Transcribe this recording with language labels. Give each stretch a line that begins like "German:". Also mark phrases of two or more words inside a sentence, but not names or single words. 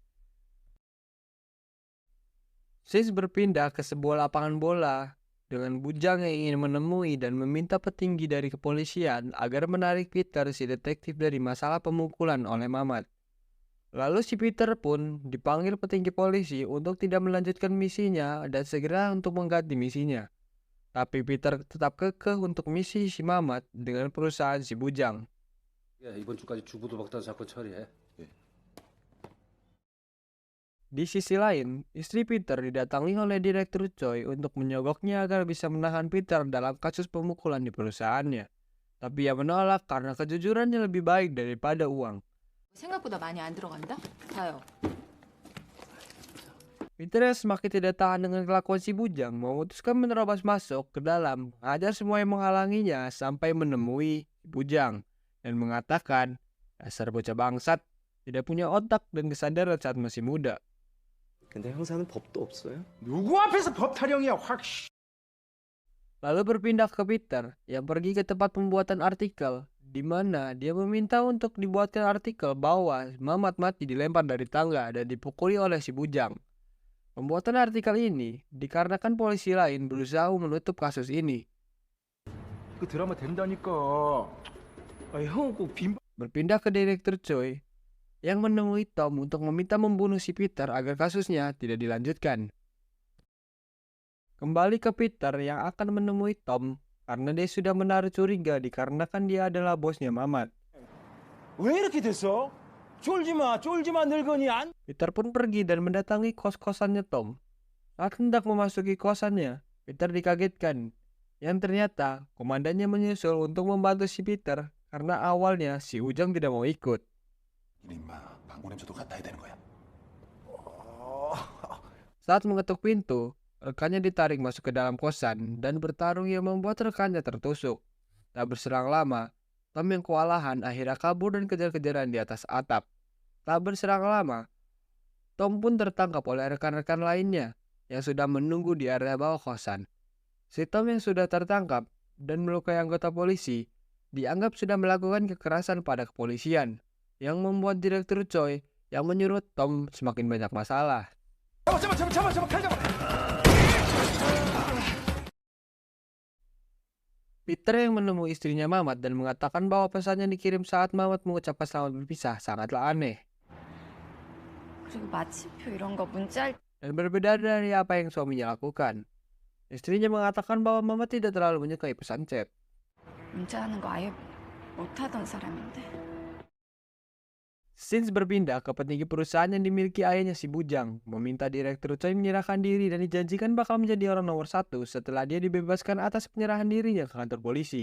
Indonesian: Sis berpindah ke sebuah lapangan bola dengan Bujang yang ingin menemui dan meminta petinggi dari kepolisian agar menarik Peter si detektif dari masalah pemukulan oleh Mamat. Lalu si Peter pun dipanggil petinggi polisi untuk tidak melanjutkan misinya dan segera untuk mengganti misinya. Tapi Peter tetap kekeh untuk misi si Mamat dengan perusahaan si Bujang.
Korean: 야, 이번 주까지 주부도박단 사건 처리해.
Indonesian: Di sisi lain, istri Peter didatangi oleh Direktur Choi untuk menyogoknya agar bisa menahan Peter dalam kasus pemukulan di perusahaannya. Tapi ia menolak karena kejujurannya lebih baik daripada uang.
Korean: 생각보다 많이 안 들어간다? 자요.
Indonesian: Peter yang semakin tidak tahan dengan kelakuan si Bujang memutuskan menerobos masuk ke dalam, mengajar semua yang menghalanginya sampai menemui Bujang dan mengatakan, dasar bocah bangsat, tidak punya otak dan kesadaran saat masih muda.
Korean: 근데 형사는 법도 없어요? 누구 앞에서 법 타령이야, 확.
Indonesian: Lalu berpindah ke Peter yang pergi ke tempat pembuatan artikel, di mana dia meminta untuk dibuatkan artikel bahwa Mamat mati dilempar dari tangga dan dipukuli oleh si Bujang. Pembuatan artikel ini dikarenakan polisi lain berusaha menutup kasus ini.
Korean: 그 드라마 된다니까. 아, 형은 꼭 빈.
Indonesian: Berpindah ke Direktur Choi yang menemui Tom untuk meminta membunuh si Peter agar kasusnya tidak dilanjutkan. Kembali ke Peter yang akan menemui Tom karena dia sudah menaruh curiga dikarenakan dia adalah bosnya Mamat.
Korean: 왜 이렇게 됐어? 쫄지 마, 늙은이 안.
Indonesian: Peter pun pergi dan mendatangi kos-kosannya Tom. Saat hendak memasuki kosannya, Peter dikagetkan yang ternyata komandannya menyusul untuk membantu si Peter karena awalnya si Ujang tidak mau ikut.
Korean: 임마, 방구 냄새도 같아야 되는 거야.
Indonesian: Saat mengetuk pintu, rekannya ditarik masuk ke dalam kosan dan bertarung yang membuat rekannya tertusuk. Tak berselang lama, Tom yang kewalahan akhirnya kabur dan kejar-kejaran di atas atap. Tak berselang lama, Tom pun tertangkap oleh rekan-rekan lainnya yang sudah menunggu di area bawah kosan. Si Tom yang sudah tertangkap dan melukai anggota polisi dianggap sudah melakukan kekerasan pada kepolisian, yang membuat Direktur Choi yang menyuruh Tom semakin banyak masalah.
Korean: 잡아, 칼 잡아.
Indonesian: Peter yang menemui istrinya Mamat dan mengatakan bahwa pesan yang dikirim saat Mamat mengucapkan selamat berpisah sangatlah aneh.
Korean: 그리고 마침표 이런 거 문자할
Indonesian: Dan berbeda dari apa yang suaminya lakukan. Istrinya mengatakan bahwa Mamat tidak terlalu menyukai pesan chat.
Korean: 문자하는 거 아예 못하던 사람인데.
Indonesian: Sins berpindah ke petinggi perusahaan yang dimiliki ayahnya si Bujang, meminta Direktur Choi menyerahkan diri dan dijanjikan bakal menjadi orang nomor 1 setelah dia dibebaskan atas penyerahan dirinya ke kantor polisi.